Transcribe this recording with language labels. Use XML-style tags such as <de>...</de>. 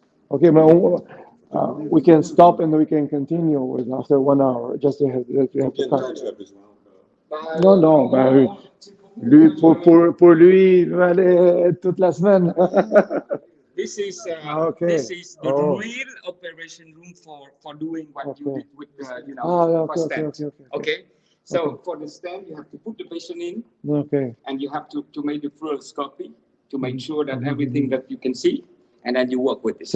<en>Okay, but we can stop and we can continue with after 1 hour. Just to have to start.</en> <fr>Non, lui, pour lui, il va aller toute la semaine.</fr> <en>This is the real operation room for doing what you did with for stent. Okay. So for the stent, you have to put the patient in. Okay. And you have to make the fluoroscopy to make sure that everything that you can see, and then you work with it.</en>